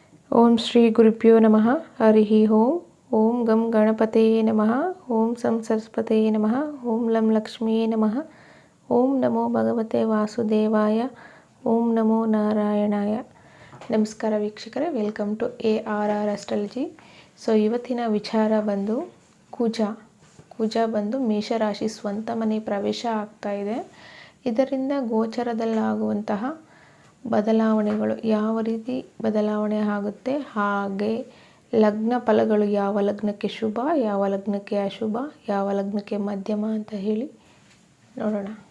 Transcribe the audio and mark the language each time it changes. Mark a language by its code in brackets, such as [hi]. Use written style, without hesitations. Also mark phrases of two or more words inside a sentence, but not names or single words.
[sa] ಓಂ ಶ್ರೀ ಗುರುಭ್ಯೋ ನಮಃ ಹರಿ ಓಂ ಗಂ ಗಣಪತೇ ನಮಃ ಓಂ ಸಂ ಸರಸ್ವತೇ ನಮಃ ಓಂ ಲಂ ಲಕ್ಷ್ಮೀ ನಮಃ ಓಂ ನಮೋ ಭಗವತೆ ವಾಸುದೇವಾಯ ಓಂ ನಮೋ ನಾರಾಯಣಾಯ. [kn] ನಮಸ್ಕಾರ ವೀಕ್ಷಕರೇ, [en] welcome to [kn] ARR ಅಸ್ಟ್ರಾಲಜಿ. ಸೊ ಇವತ್ತಿನ ವಿಚಾರ ಬಂದು ಕುಜ ಬಂದು ಮೇಷರಾಶಿ ಸ್ವಂತ ಮನೆ ಪ್ರವೇಶ ಆಗ್ತಾ ಇದೆ. ಇದರಿಂದ ಗೋಚರದಲ್ಲಾಗುವಂತಹ ಬದಲಾವಣೆಗಳು ಯಾವ ರೀತಿ ಬದಲಾವಣೆ ಆಗುತ್ತೆ, ಹಾಗೆ ಲಗ್ನ ಫಲಗಳು ಯಾವ ಲಗ್ನಕ್ಕೆ ಶುಭ, ಯಾವ ಲಗ್ನಕ್ಕೆ ಅಶುಭ, ಯಾವ ಲಗ್ನಕ್ಕೆ ಮಧ್ಯಮ ಅಂತ ಹೇಳಿ ನೋಡೋಣ.